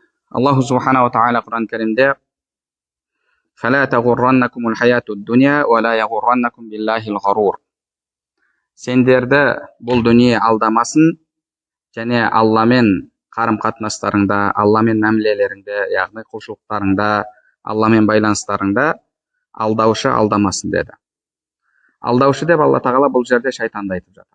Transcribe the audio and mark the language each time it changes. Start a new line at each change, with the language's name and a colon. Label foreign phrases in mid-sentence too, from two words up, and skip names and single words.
Kazakh: Аллаху субханала тағала Құран кәрімде
Arabic: فَلَا تَغُرَّنَّكُمُ الْحَيَاةُ الدُّنْيَا وَلَا يَغُرَّنَّكُمْ بِاللَّهِ الْغَرُورُ.
Kazakh: Сендерді бұл дүние алдамасын, және Алламен қарым-қатынастарыңда, Алламен мәмілелеріңде, яғни құлшылықтарыңда, Алламен байланыстарыңда алдаушы алдамасын деді. Алдаушы деп Алла тағала бұл жерде шайтанды айтып жатыр.